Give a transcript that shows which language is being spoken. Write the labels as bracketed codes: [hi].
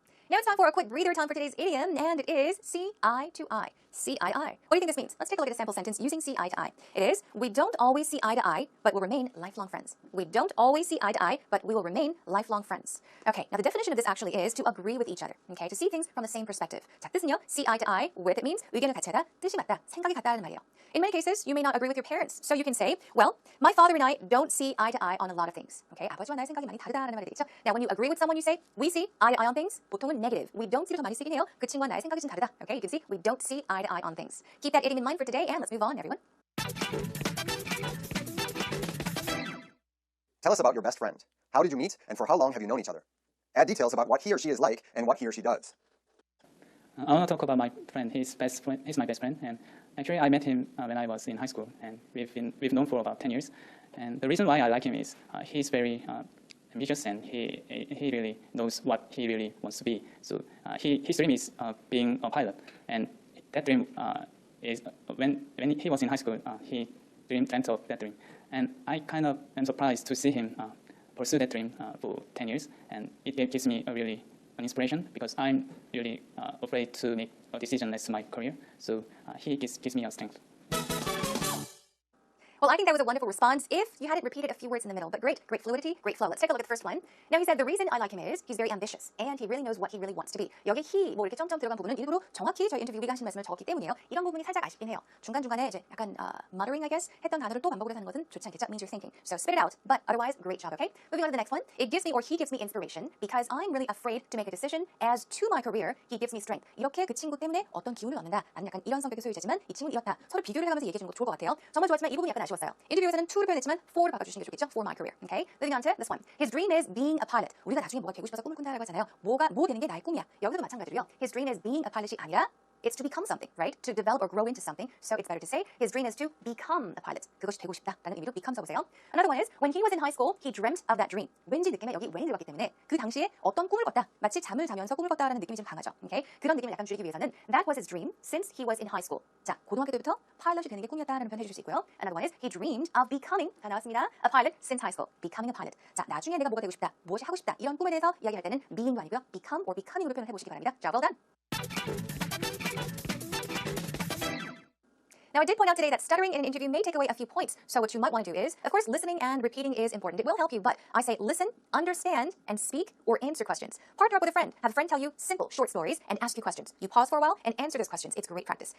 [en] Now it's time for a quick breather time for today's idiom, and it is see eye to eye. See eye to eye. What do you think this means? Let's take a look at a sample sentence using see eye to eye. It is, we don't always see eye to eye, but will remain lifelong friends. We don't always see eye to eye, but we will remain lifelong friends. Okay, now the definition of this actually is to agree with each other. Okay, to see things from the same perspective. [ko] 자, 뜻은요, [en] see eye to eye with it means [ko] 의견을 같이 하다, 뜻이 맞다, 생각이 같다는 말이에요. [en] In many cases, you may not agree with your parents, so you can say, well, my father and I don't see eye to eye on a lot of things. [ko] Okay, 아버지와 나의 생각이 많이 다르다라는 말이 되겠죠. [en] Now, when you agree with someone, you say, we see eye to eye on things. [ko] 보통은 [en] negative. We don't see [ko] 를 더 많이 쓰긴 해요. 그 친구와 나의 생각이 좀 다르다. [en] Okay, you can see, we don't see eye to eye on things. Keep that idiom in mind for today, and let's move on, everyone. Tell us about your best friend. How did you meet, and for how long have you known each other? Add details about what he or she is like and what he or she does. I want to talk about my friend. He's my best friend, and actually I met him when I was in high school, and we've known for about 10 years. And the reason why I like him is he's very ambitious, and he really knows what he really wants to be. So his dream is being a pilot, and that dream is when he was in high school, he dreamt of that dream, and I kind of am surprised to see him pursue that dream for 10 years, and it gives me an inspiration because I'm really afraid to make a decision as my career. So he gives me a strength. Well, I think that was a wonderful response if you hadn't repeated a few words in the middle. But great fluidity, great flow. Let's take a look at the first one. Now, he said the reason I like him is he's very ambitious and he really knows what he really wants to be. [ko] 여기 he, 뭐 이렇게 점점 들어간 부분은 일부러 정확히 저희 인터뷰 우리가 하신 말씀을 적었기 때문이에요. 이런 부분이 살짝 아쉽긴 해요. 중간중간에 이제 약간 [en] muttering, I guess, [ko] 했던 단어를 또 반복을 하는 것은 좋지 않겠죠? [en] Means you're thinking. So spit it out. But otherwise, great job, okay? Moving on to the next one. It gives me, or he gives me inspiration because I'm really afraid to make a decision. As to my career, he gives me strength. [ko] 이렇게 그 친구 때문에 어떤 기운을 얻는다. 나는 약간 이런 성격의 소유자지만 이 친구는 이렇다. 서로 비교를 해가면서 얘기해 주는 거 좋을 것 같아요. 정말 좋았지만 이 부분이 약간 아쉬웠어요. 인터뷰에서는 to를 표현했지만 for로 바꿔주시는 게 좋겠죠? [en] For my career. Okay? Moving on to this one. His dream is being a pilot. [ko] 우리가 나중에 뭐가 되고 싶어서 꿈을 꾼다라고 하잖아요. 뭐 되는 게 나의 꿈이야. 여기서도 마찬가지로요. [en] His dream is being a pilot [ko] 이 아니라 [en] It's to become something, right? To develop or grow into something. So it's better to say his dream is to become a pilot. [ko] 그것이 되고 싶다라는 의미로 become 써보세요. [en] Another one is when he was in high school, he dreamt of that dream. [ko] 왠지 느낌에 여기 when 들어갔기 때문에 그 당시에 어떤 꿈을 꿨다. 마치 잠을 자면서 꿈을 꿨다라는 느낌이 좀 강하죠. [en] Okay? [ko] 그런 느낌을 약간 줄이기 위해서는 [en] that was his dream since he was in high school. [ko] 자, 고등학교 때부터 파일럿이 되는 게 꿈이었다라는 표현 해주실 수 있고요. [en] Another one is he dreamed of becoming [ko] 다 나왔습니다. [en] A pilot since high school. Becoming a pilot. [ko] 자, 나중에 내가 뭐가 되고 싶다. 무엇이 하고 싶다. 이런 꿈에 대해서 이야기할 때는 being도 아니고요. [en] become or becoming [ko] 으로 표현해 보시기 바랍니다. [en] Job well done. Now, I did point out today that stuttering in an interview may take away a few points. So what you might want to do is, of course, listening and repeating is important. It will help you, but I say listen, understand, and speak or answer questions. Partner up with a friend. Have a friend tell you simple, short stories and ask you questions. You pause for a while and answer those questions. It's great practice.